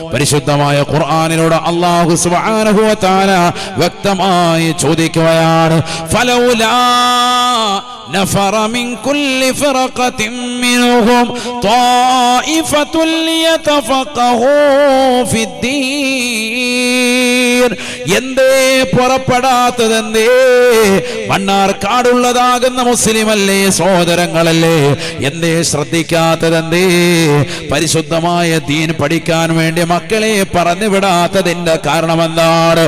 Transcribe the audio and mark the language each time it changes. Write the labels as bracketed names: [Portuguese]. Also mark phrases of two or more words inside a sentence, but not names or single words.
[Malayalam] പരിശുദ്ധമായ ഖുർആനിലൂടെ അല്ലാഹു [Arabic] سبحانه وتعالى [Malayalam] വ്യക്തമായി ചോദിക്കുകയാണ് [Arabic] فلولا نفر من كل فرقة منهم طائفة ليتفقهوا في الدين [Malayalam] എന്തേ പുറപ്പെടാത്തതെന്തേ? മണ്ണാർക്കാടുള്ളതാകുന്ന മുസ്ലിമല്ലേ, സഹോദരങ്ങളല്ലേ, എന്തേ ശ്രദ്ധിക്കാത്തതെന്തേ? പരിശുദ്ധമായ ദീൻ പഠിക്കാൻ വേണ്ടി മക്കളെ പറഞ്ഞു വിടാത്തതിന്റെ കാരണം എന്താണ്?